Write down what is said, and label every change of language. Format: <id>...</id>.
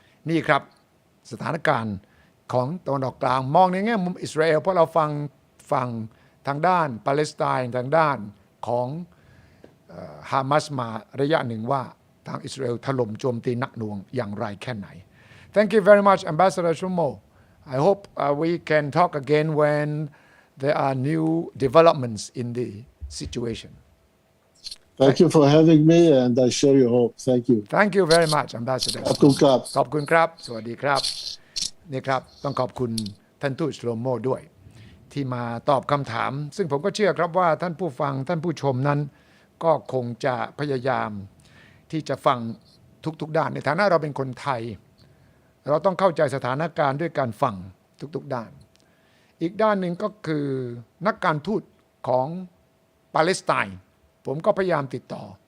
<th>นี่ครับสถานการณ์ของตะวันออกกลางมองในแง่มุมอิสราเอลเพราะเราฟังฝั่งทางด้านปาเลสไตน์ทางด้านของฮามาสมาระยะหนึ่งว่าทางอิสราเอลถล่มโจมตีหนักหน่วงอย่างไรแค่ไหน</th> <en>Thank you very much Ambassador Shumo I hope we can talk again when there are new developments in the situation Thank you for having me and I share your hope Thank you Thank you very much Ambassador</en> <th>ขอบคุณครับ ขอบคุณครับสวัสดีครับนี่ครับต้องขอบคุณท่านทูตโชโมด้วยที่มาตอบคำถามซึ่งผมก็เชื่อครับว่าท่านผู้ฟังท่านผู้ชมนั้นก็คงจะพยายามที่จะฟังทุกๆด้านในฐานะเราเป็นคนไทยเราต้องเข้าใจสถานการณ์ด้วยการฟังทุกๆด้านอีกด้านหนึ่งก็คือนักการทูตของปาเลสไตน์ผมก็พยายามติดต่อ</th>